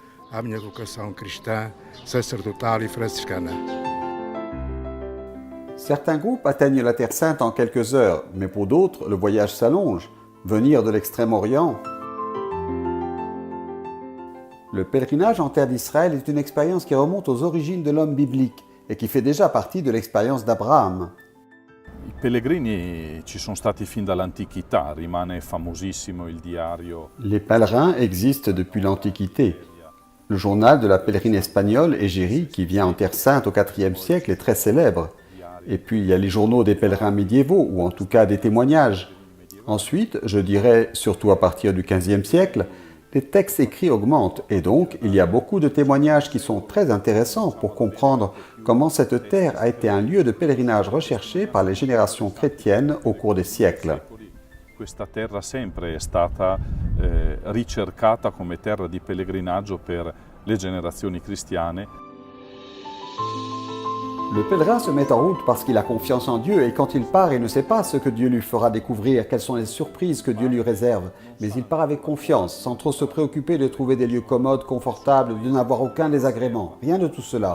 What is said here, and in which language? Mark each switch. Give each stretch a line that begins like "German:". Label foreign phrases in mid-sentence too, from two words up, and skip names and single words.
French: Certains groupes atteignent la Terre Sainte en quelques heures, mais pour d'autres, le voyage s'allonge. Venir de l'Extrême-Orient. Le pèlerinage en terre d'Israël est une expérience qui remonte aux origines de l'homme biblique et qui fait déjà partie de l'expérience d'Abraham.
Italian: I pellegrini ci sono stati fin dall'antichità, rimane famosissimo il diario.
French: Les pèlerins existent depuis l'Antiquité. Le journal de la pèlerine espagnole, Égérie, qui vient en Terre Sainte au IVe siècle, est très célèbre. Et puis il y a les journaux des pèlerins médiévaux, ou en tout cas des témoignages. Ensuite, je dirais, surtout à partir du XVe siècle, les textes écrits augmentent et donc il y a beaucoup de témoignages qui sont très intéressants pour comprendre comment cette terre a été un lieu de pèlerinage recherché par les générations chrétiennes au cours des siècles.
Italian: Questa terra sempre è stata ricercata come terra di pellegrinaggio per le generazioni cristiane.
French: Le pèlerin se met en route parce qu'il a confiance en Dieu et quand il part, il ne sait pas ce que Dieu lui fera découvrir, quelles sont les surprises que Dieu lui réserve. Mais il part avec confiance, sans trop se préoccuper de trouver des lieux commodes, confortables, de n'avoir aucun désagrément. Rien de tout cela.